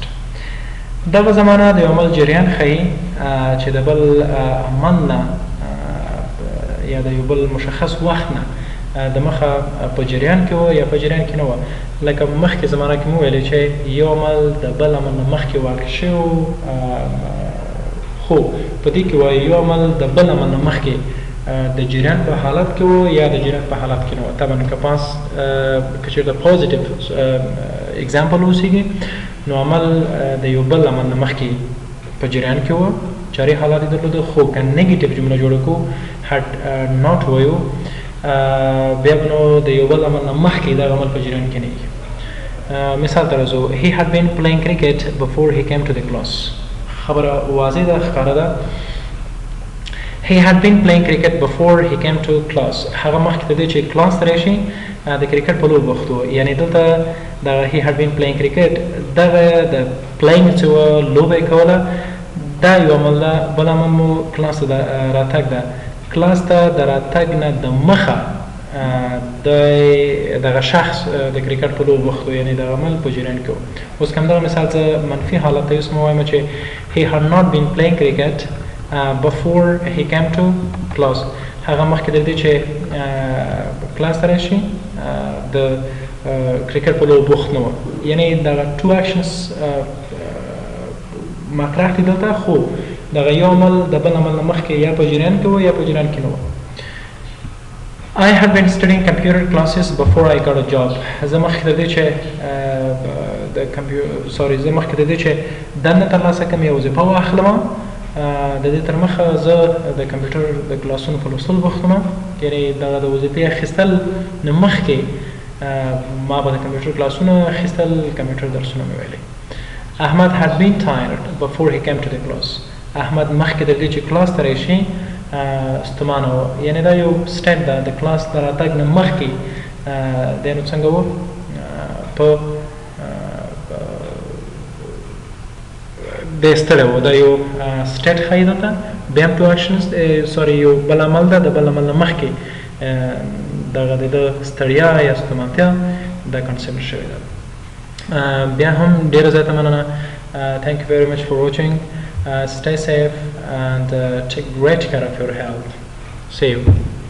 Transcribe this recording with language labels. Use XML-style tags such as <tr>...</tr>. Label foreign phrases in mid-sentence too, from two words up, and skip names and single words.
<ps>دغه زمانه د یو عمل جریان ښیي چې د بل عمل نه یا د یو بل مشخص وخت نه د مخه په جریان کې و یا په جریان کې نه و لکه مخکې زمانه کې مو ویلې چې یو عمل د بل عمل نه مخکې واقع شوی خو په دې کې وایي یو عمل د بل عمل نه مخکې د جریان په حالت کې و یا د جریان په حالت کې نه و طبعا که پاس که چېرته</ps> <en>positive example</en> <ps>اوسیږي نو عمل د یو بل عمل نه مخکې په جریان کې و جاري حالت یې درلوده خو که نیګیټیو جمله جوړه کړو</ps> <en>had not</en> <ps>وایو بیا به نو د یو بل عمل نه مخکې دغه عمل په جریان کې نه وي مثال ته راځو</ps> <en>he had been playing cricket before he came to the class</en> <ps>خبره واضح ده ښکاره ده</ps> <en>He had been playing cricket before he came to class.</en> <ps>هغه مخکې د دې چې کلاس ته راشي د کرکټ په لوبه بوخت و یعنې دلته دغه</ps> <en>he had been playing cricket</en> <ps>دغه د playing چې وه لوبه یې کوله دا یو عمل ده بل عمل مو کلاس ته د راتګ ده کلاس ته د راتګ نه د مخه دغه شخص د کرکټ په لوبه بوخت و یعنې د عمل په جریان کې و اوس که همدغه مثال څه منفي حالت ته اوس مو وایم چې</ps> <en>he had not been playing cricket before he came to class</en> <ps>هغه مخکې د دې چې کلاس ته راشي د کرکټ په لوبه بوخت نه و یعنې دغه</ps> <en>two actions</en> <ps>مطرح دي دلته خو دغه یو عمل د بل عمل نه مخکې یا په جریان کې و یا په جریان کې نه و</ps> <en>I had been studying computer classes before I got a job</en> <ps>زه مخکې د دې چې زه مخکې د دې چې دنده ترلاسه کړم یا وظیفه واخلم د دې تر مخه زه د کمپیوټر د کلاسونو په لوستلو بوخت وم یعنې دغه د وظیفې اخیستل نه مخکې ما به د کمپیوټر کلاسونه اخیستل، کمپیوټر درسونه مې ویلي.</ps> <en>Ahmad had been tired before he came to the class.</en> <ps>احمد مخکې د دې چې کلاس ته راشي ستومانه و، یعنې دا یو سټیپ ده د کلاس ته راتګ نه مخکې دی نو څنګه و په دی ستړی و. دا یو سټیټ ښایي دلته بیا هم</ps> <en>two actions</en> <ps>سوري یو بل عمل ده، د بل عمل نه مخکې دغه د ده ستړیا یا ستومانتیا دا کنسیډر شوې ده. بیا هم ډېره زیاته مننه.</ps> <en>Thank you very much for watching. Stay safe and take great care of your health. See you.</en>